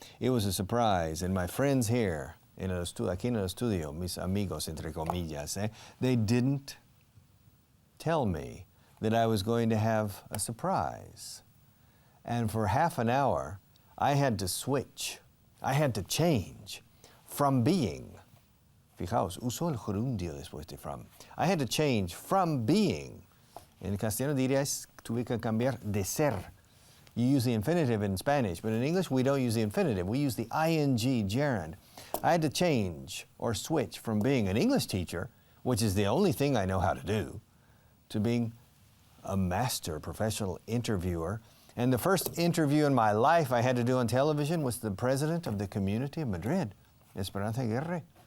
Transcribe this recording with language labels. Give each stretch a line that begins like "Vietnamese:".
English: It was a surprise, and my friends here,
Spanish: aquí en el estudio, mis amigos, entre comillas,
English: they didn't tell me that I was going to have a surprise. And for half an hour, I had to switch. I had to change from being.
Spanish: Fijaos, uso el gerundio después de from.
English: I had to change from being.
Spanish: En castellano dirías, tuve que cambiar de ser.
English: You use the infinitive in Spanish, but in English we don't use the infinitive. We use the ing gerund. I had to change or switch from being an English teacher, which is the only thing I know how to do, to being a master professional interviewer. And the first interview in my life I had to do on television was the president of the community of Madrid, Esperanza Aguirre.